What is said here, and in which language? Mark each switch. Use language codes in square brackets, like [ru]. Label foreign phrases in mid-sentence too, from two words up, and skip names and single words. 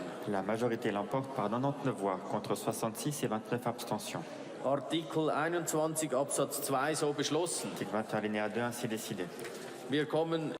[fr] La majorité l'emporte par 99 voix contre 66 et 29 abstentions. [de] Artikel 21 Absatz 2 so beschlossen. [fr] Article 21 alinéa 2 ainsi décidé. [de] Wir kommen